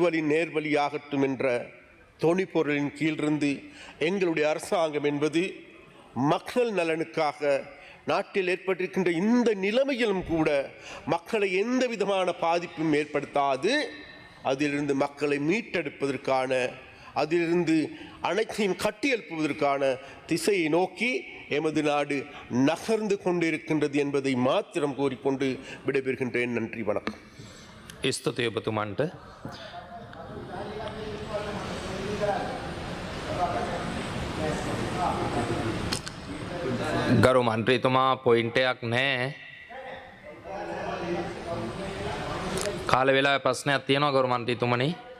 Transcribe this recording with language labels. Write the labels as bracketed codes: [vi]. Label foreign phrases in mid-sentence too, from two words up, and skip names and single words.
[ta] வழி நேர்வழியாகட்டும் என்ற தொனிப்பொருளின் கீழிருந்து எங்களுடைய அரசாங்கம் என்பது மக்கள் நலனுக்காக நாட்டில் ஏற்பட்டிருக்கின்ற இந்த நிலைமையிலும் கூட மக்களை எந்த விதமான பாதிப்பும் ஏற்படுத்தாது அதிலிருந்து மக்களை மீட்டெடுப்பதற்கான, அதிலிருந்து அனைத்தையும் கட்டியெழுப்புவதற்கான திசையை நோக்கி எமது நாடு நகர்ந்து கொண்டிருக்கின்றது என்பதை மாத்திரம் கூறிக்கொண்டு விடைபெறுகின்றேன். நன்றி, வணக்கம். [si] ස්තුතියි ඔබතුමන්ට. ගරු මන්ත්‍රීතුමා පොයින්ටයක් නැහැ. කාල වෙලාවේ ප්‍රශ්නයක් තියෙනවා ගරු මන්ත්‍රීතුමනි.